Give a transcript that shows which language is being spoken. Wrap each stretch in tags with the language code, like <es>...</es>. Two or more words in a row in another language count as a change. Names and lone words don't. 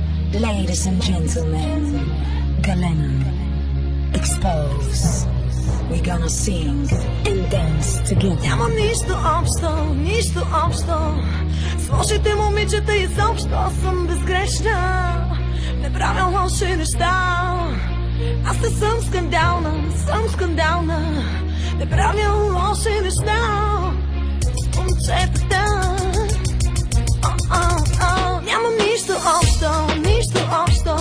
<en>Ladies and gentlemen, Galena, expose. We're gonna sing and dance together.</en> <bg>Нямам нищо общо с лошите момичета изобщо. Съм безгрешна, не правя лоши неща. Аз не съм скандална, не правя лоши неща. С момчетата нямам нищо общо.</bg>